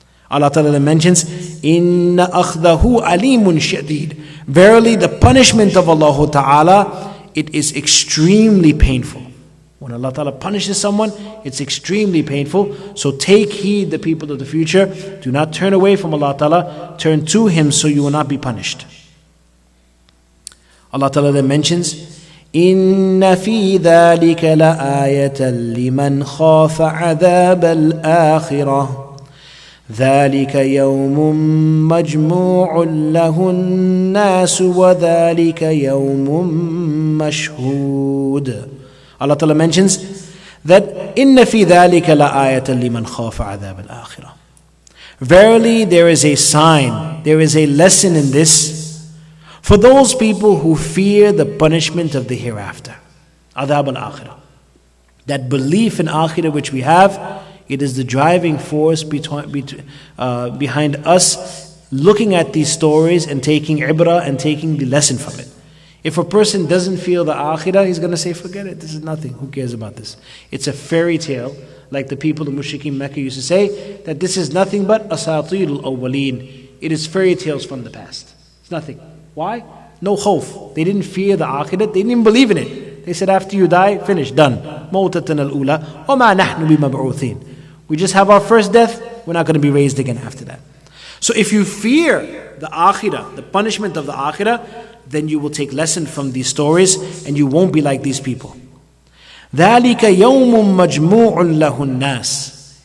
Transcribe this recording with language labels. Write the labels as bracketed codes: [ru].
[en] Allah Ta'ala mentions, [ar] إِنَّ أَخْذَهُ أَلِيمٌ شَدِيدٌ. [en] Verily the punishment of Allah Ta'ala, it is extremely painful. When Allah Ta'ala punishes someone, it's extremely painful. So take heed, the people of the future. Do not turn away from Allah Ta'ala. Turn to Him so you will not be punished. [ar] Allah Ta'ala then mentions, إِنَّ فِي ذَلِكَ لَآيَةً لِمَنْ خَافَ عَذَابَ الْآخِرَةِ ذَلِكَ يَوْمٌ مَجْمُوعٌ لَهُ النَّاسُ وَذَلِكَ يَوْمٌ مَشْهُودٌ. [en] Allah Ta'ala mentions that [ar] إِنَّ فِي ذَلِكَ لَآيَةً لِمَنْ خَافَ عَذَابَ الْآخِرَةِ. [en] Verily there is a sign, there is a lesson in this for those people who fear the punishment of the hereafter. Adhab al-akhirah. That belief in akhirah which we have, it is the driving force behind us looking at these stories and taking ibrah and taking the lesson from it. If a person doesn't feel the akhirah, he's going to say, forget it, this is nothing, who cares about this? It's a fairy tale, like the people of Mushrikeen Mecca used to say, that this is nothing but asatirul awwaleen. It is fairy tales from the past. It's nothing. Why? No khawf. They didn't fear the akhirah, they didn't even believe in it. They said after you die, finish, done. [ar] Mawtatan al-ula, وَمَا نَحْنُ بِمَبْعُوثِينَ. [en] We just have our first death, we're not going to be raised again after that. So if you fear the akhirah, the punishment of the akhirah, then you will take lesson from these stories and you won't be like these people. [ar] ذَلِكَ يَوْمٌ مَجْمُوعٌ لَهُ النَّاسِ.